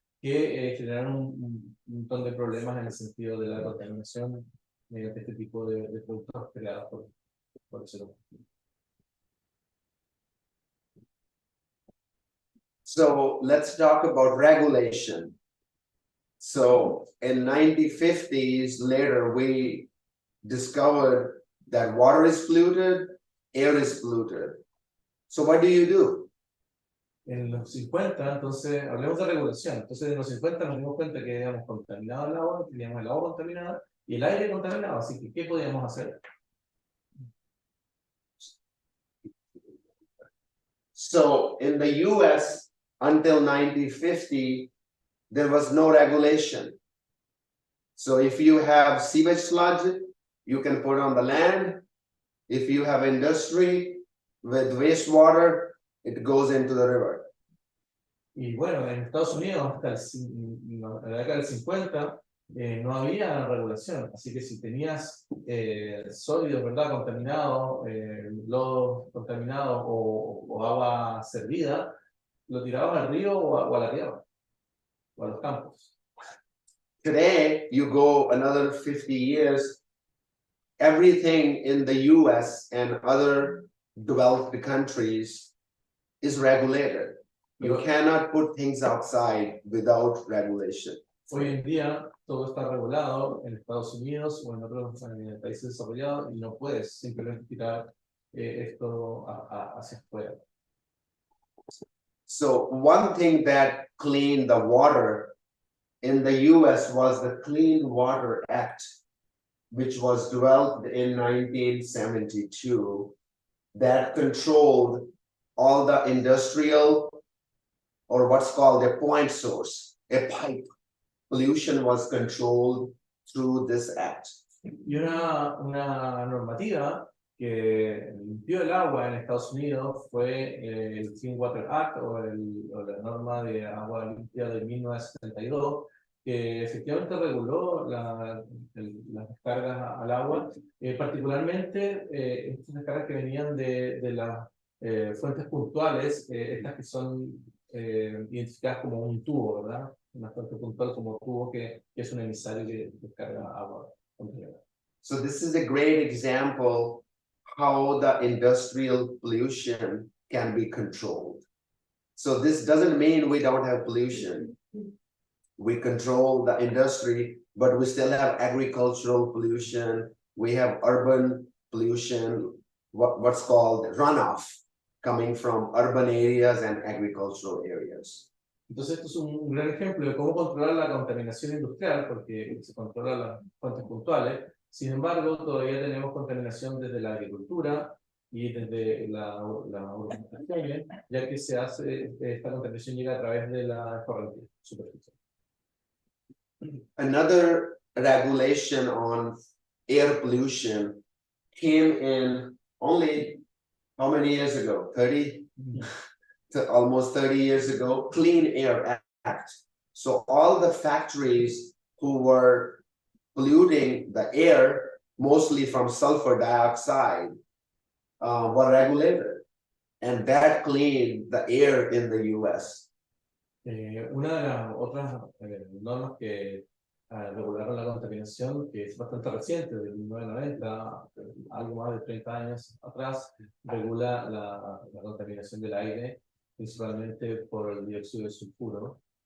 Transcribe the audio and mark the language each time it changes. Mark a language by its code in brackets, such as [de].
[es] Que generaron un montón de problemas en el sentido de la contaminación mediante este tipo de productos creados por el ser humano. [en] So let's talk about regulation. So in 1950s, later we discovered that water is polluted, air is polluted. So what do you do? [es] En los 50, entonces, hablemos de regulación. Entonces, en los 50 nos dimos cuenta que habíamos contaminado el agua, teníamos el agua contaminada y el aire contaminado. Así que, ¿qué podíamos hacer? [en] So in the US, until 1950, there was no regulation. So if you have sewage sludge, you can put on the land. If you have industry with wastewater, it goes into the river. [es] Y bueno, en Estados Unidos, hasta la década del 50, no había regulación. Así que si tenías sólidos, ¿verdad?, contaminados, lodo contaminado o agua servida, lo tirabas al río o a la tierra, o a los campos. [en] Today, you go another 50 years, everything in the US and other developed countries is regulated. You cannot put things outside without regulation. [es] Hoy en día todo está regulado en Estados Unidos o en otros países desarrollados y no puedes simplemente tirar esto hacia afuera. [en] So one thing that cleaned the water in the US was the Clean Water Act, which was developed in 1972, that controlled all the industrial, or what's called a point source, a pipe. Pollution was controlled through this act. [es] Y una normativa que limpió el agua en Estados Unidos fue el Clean Water Act o la norma de agua limpia de 1972, que efectivamente reguló las descargas al agua, particularmente estas descargas que venían de las fuentes puntuales, estas que son identificadas como un tubo, ¿verdad? Una fuente puntual como tubo que es un emisario que descarga agua contaminada. [en] So this is a great example how the industrial pollution can be controlled. So this doesn't mean we don't have pollution. We control the industry, but we still have agricultural pollution. We have urban pollution, what's called runoff, coming from urban areas and agricultural areas. [es] Entonces esto es un gran ejemplo de cómo controlar la contaminación industrial, porque se controlan las fuentes puntuales. Sin embargo, todavía tenemos contaminación desde la agricultura y desde la urbanización, ya que esta contaminación llega a través de la corriente superficial. [en] Another regulation on air pollution came in only how many years ago? 30? To almost 30 years ago, Clean Air Act. So all the factories who were polluting the air, mostly from sulfur dioxide, were regulated. And that cleaned the air in the US. [es] Una de las otras normas que regularon la contaminación, que es bastante reciente, del 1990, algo más de 30 años atrás, regula la contaminación del aire, principalmente por el dióxido de sulfuro.